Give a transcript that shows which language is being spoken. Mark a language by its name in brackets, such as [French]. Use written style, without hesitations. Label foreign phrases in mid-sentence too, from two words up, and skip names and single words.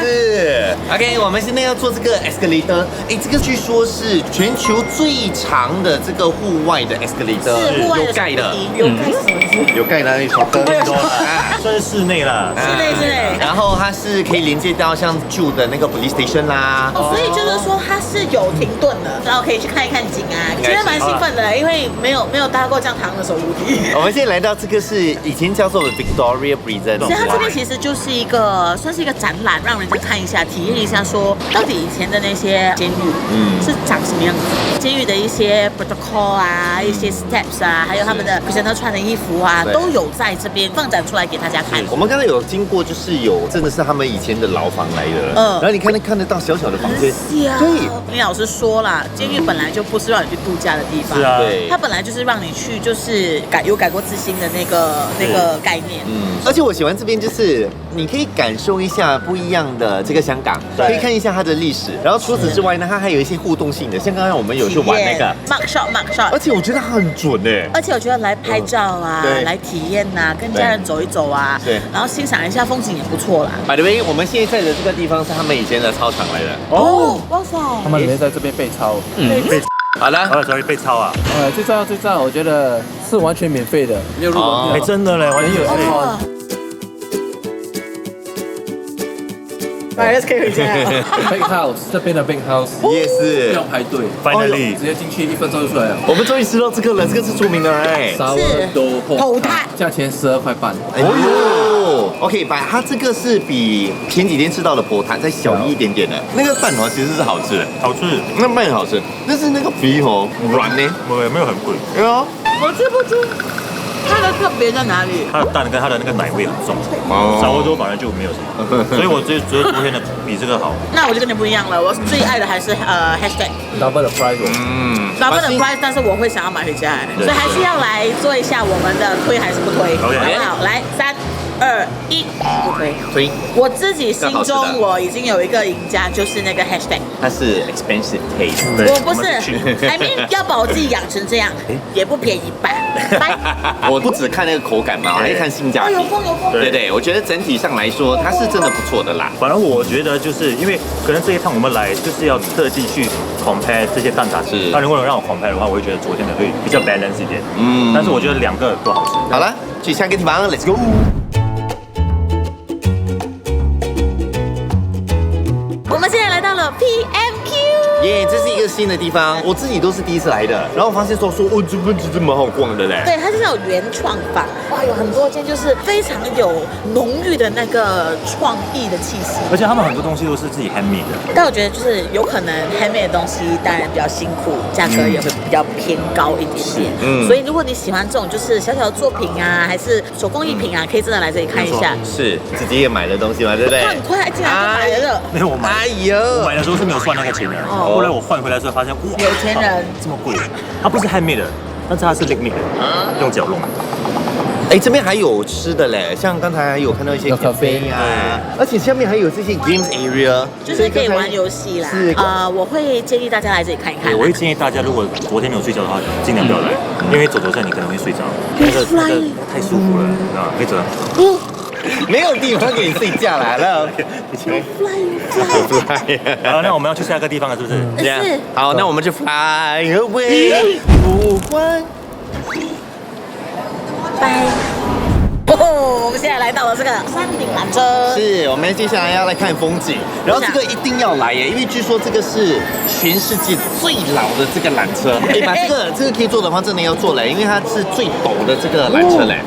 [Chinese] 是 ，OK， 我們現在要做這個 escalator， 哎，這個據說是全球最長的這個戶外的 escalator，是戶外的，有蓋的，有蓋的，有刷燈的，算是室內啦，室內。然後它是可以連接到像舊的那個 [English] police station [Chinese] 啦。哦，所以就是說它是有停頓的，然後可以去看一看景啊，覺得蠻興奮的，因為沒有搭過這樣長的手扶梯。我們現在來到這個是以前叫做 Victoria Prison，所以它這邊其實就是一個算是一個展覽，讓人家看一下，體驗一下，說到底以前的那些監獄是長什麼樣子，監獄的一些 protocol 啊，一些 steps 啊，還有他們的prisoner穿的衣服啊，都有在這邊放展出來給大家看。我們剛才有經過，就是有真的是他們以前的牢房來的，然後你看得到小小的房間。對，林老師說啦，監獄本來就不是讓你去度假的地方，對，它本來就是讓你去，就是有改過自新的那個概念。而且我喜歡這邊，就是你可以感受一下不一樣的這個香港，可以看一下它的歷史。然後除此之外呢，它還有一些互動性的，像剛剛我們有去玩那個 [English] mug shot， [Chinese] 而且我覺得它很準哎。而且我覺得來拍照啊，來體驗吶，跟家人走一走啊，對，然後欣賞一下風景也不錯啦。 [English] By the way， [Chinese] 我們現在在的這個地方是他們以前的操場來的。哦，哇塞！他們沒在這邊被抄。好了，所以被抄啊。最重要，我覺得是完全免費的，沒有入門票。真的嘞，完全免費。可以回家。 Big House 這邊的 Big House 也是不用排隊，Finally 直接進去1分鐘就出來了。我們終於吃到這個了，這個是出名的哎，沙窩多頭泰，價錢12塊半。哦呦 ，OK，它這個是比前幾天吃到的婆泰再小一點點的。那個蛋黃其實是好吃的，好吃，那飯很好吃，但是那個皮軟呢，沒有很貴。哎呦，我吃不出。它的特別在哪裡？它的蛋跟它的那個奶味很重，沙窩多反而就沒有什麼，所以我覺得昨天的比這個好。那我就跟你不一樣了，我最愛的還是hashtag [English] double the price， double the price， [Chinese] 但是我會想要買回家，所以還是要來做一下我們的推還是不推，好不好？來3、2、1，不推。我自己心中我已經有一個贏家，就是那個 hashtag， 它是 [English] expensive taste， [Chinese] 我不是 ， [English] I mean [Chinese] 要把我自己養成這樣，也不便宜吧？我不只看那個口感嘛，我還看性價比。對，我覺得整體上來說，它是真的不錯的啦。反正我覺得就是因為可能這一趟我們來就是要特地去 compare 這些蛋撻，那如果讓我 compare 的話，我會覺得昨天的會比較 balance 一點。但是我覺得兩個都好吃。好了，去下一個地方 ， [English] Let's go。 [Chinese] 我們現在來到了 PMQ，耶，這是一個新的地方，我自己都是第一次來的。然後我發現說，哦，這邊其實蠻好逛的嘞。對，它是那種原創坊，哇，有很多間就是非常有濃郁的那個創意的氣息。而且他們很多東西都是自己 handmade 的。但我覺得就是有可能 handmade 的東西當然比較辛苦，價格也會比較偏高一點點。所以如果你喜歡這種就是小小的作品啊，還是手工藝品啊，可以真的來這裡看一下。是自己也買的東西嘛，對不對？他很快進來就買了。沒有我買。哎呦，我買的時候是沒有算那個錢的。後來我換回來之後發現，哇，有錢人這麼貴。它不是 handmade 的，但是它是 liquid 的，用腳弄。哎，這邊還有吃的嘞，像剛才還有看到一些咖啡啊，而且下面還有這些 [English] games area， [Chinese] 就是可以玩遊戲啦。我會建議大家來這裡看一看。我會建議大家，如果昨天沒有睡覺的話，盡量不要來，因為走下你可能會睡着，那個太舒服了，啊，可以走。沒有地方給你睡覺來了。好，那我們要去下一個地方了，是不是？這樣。好，那我們就 [English] fly away。 [Chinese] 不管。拜。哦，我們們現在來到了這個山頂纜車，是我們接下來要來看風景，然後這個一定要來耶，因為據說這個是全世界最老的這個缆車。哎媽，這個可以坐的話，真的要坐嘞，因為它是最陡的這個纜車嘞。